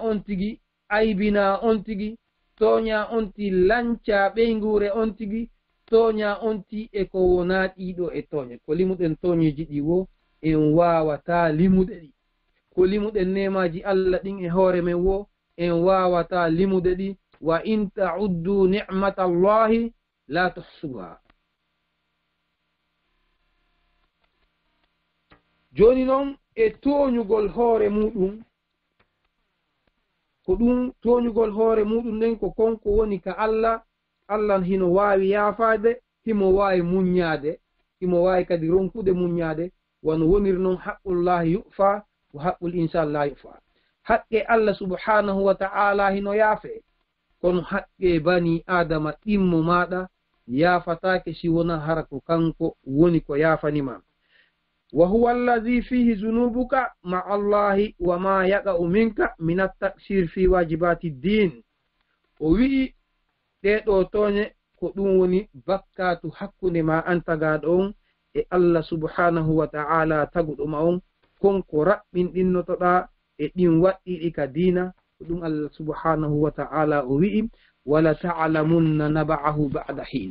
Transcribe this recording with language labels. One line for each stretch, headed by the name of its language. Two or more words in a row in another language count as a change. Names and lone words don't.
Fula: on tigi aybina on tigi toña on ti lanca ɓeygure on tigi toña on ti e ko wona ɗiɗo e toñe ko limuɗen toñeji ɗi wo en wawata limuɗe ɗi ko limuɗen nemaji Allah ɗin e hoore men wo en wawata limude ɗi
Arabic: وإن تعدوا نعمة الله لا تحصوها
Fula: joni noon e toñugol hoore muɗum ko ɗum toñugol hoore muɗum nden ko konko woni ka Allah Allah hino wawi yaafade himo wawi muññade himo wawi kadi ronkude muññade wono woniri noon
Arabic: حق الله يعفى وحق الإنسان لا يعفى
Fula: haqqe Allah
Arabic: سبحانه وتعالى
Fula: hino yaafe kono haqqe bani adama ɗimmo maɗa yafatake si wona hara ko kanko woni ko yafanima.
Arabic: وهو الذي فيه ذنوبك مع الله وما يقع منك من التقصير في واجبات الدين.
Fula: o wi'i ɗeɗo toñe ko ɗum woni bakkatu hakkunde ma an tagaɗo on e Allah
Arabic: سبحانه وتعالى
Fula: taguɗo ma on konko raɓɓinɗinnotoɗa e ɗin waɗɗiɗi ka dina.
Arabic: ɗum Allah سبحانه وتعالى
Fula: o wi'i
Arabic: ولتعلمن نبأه بعد حين.